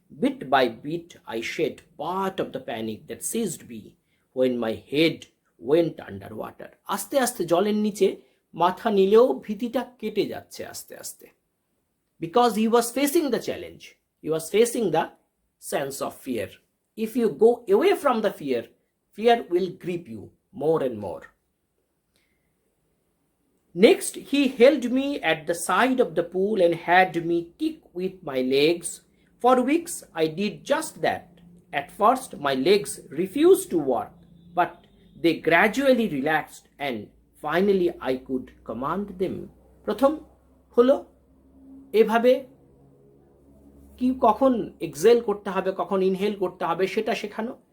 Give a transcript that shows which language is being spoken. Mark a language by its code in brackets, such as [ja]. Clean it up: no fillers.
[en] Bit by bit, I shed part of the panic that seized me when my head went underwater. [bn] আস্তে আস্তে জলের নিচে মাথা নিলেও ভীতিটা কেটে যাচ্ছে আস্তে আস্তে. [en] Because he was facing the challenge. He was facing the sense of fear. If you go away from the fear will grip you. more and more. Next, he held me at the side of the pool and had me kick with my legs. For weeks, I did just that. At first, my legs refused to work, but they gradually relaxed and finally I could command them. [bn] প্রথম হলো এভাবে কি কখন Excel করতে হবে, কখন inhale করতে হবে সেটা শেখানো।